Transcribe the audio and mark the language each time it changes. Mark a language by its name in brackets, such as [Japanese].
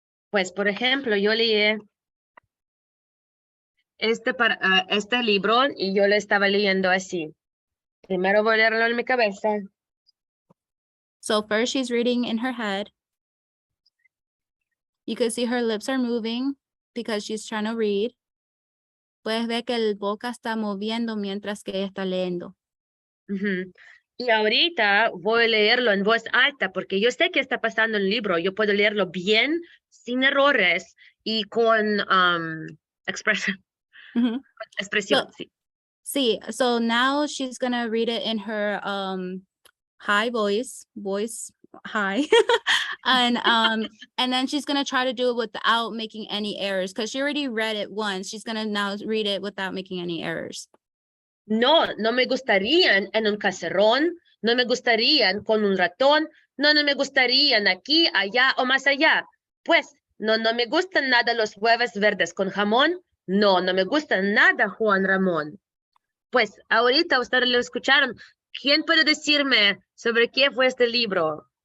[Spanish] Pues, por ejemplo, yo leí este libro y yo lo estaba leyendo así. Primero voy a leerlo en mi cabeza. [English] So first she's reading in her head. You can see her lips are moving because she's trying to read. [Spanish] Puedes ver que el boca está moviendo mientras que ella está leyendo. Y ahorita voy a leerlo en voz alta porque yo sé qué está pasando en el libro. Yo puedo leerlo bien, sin errores y con expresión. Expresión, sí. [English] Sí, so now she's gonna read it in her high voice high. and then she's gonna try to do it without making any errors because she already read it once. She's gonna now read it without making any errors. [Spanish] No me gustarían en un caserón, no me gustarían con un ratón, no me gustarían aquí, allá o más allá. Pues, no me gustan nada los huevos verdes con jamón, no me gusta nada Juan Ramón. Pues, ahorita ustedes lo escucharon. ¿Quién puede decirme sobre qué fue este libro?